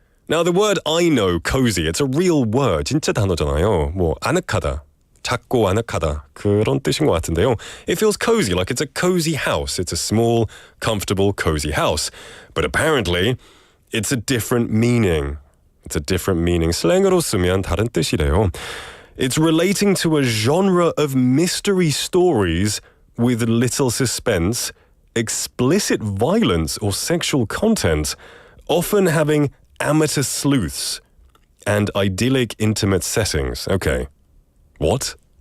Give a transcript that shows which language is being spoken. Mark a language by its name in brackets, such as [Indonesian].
[English] Now, the word I know, cozy, it's a real word. [Korean] 진짜 단어잖아요. 아늑하다. 작고 아늑하다. 그런 뜻인 것 같은데요. [English] It feels cozy, like it's a cozy house. It's a small, comfortable, cozy house. But apparently, it's a different meaning. It's a different meaning. [Korean] 슬랭으로 쓰면 다른 뜻이래요. [English] It's relating to a genre of mystery stories with little suspense, explicit violence or sexual content, often having amateur sleuths and idyllic intimate settings. Okay. What?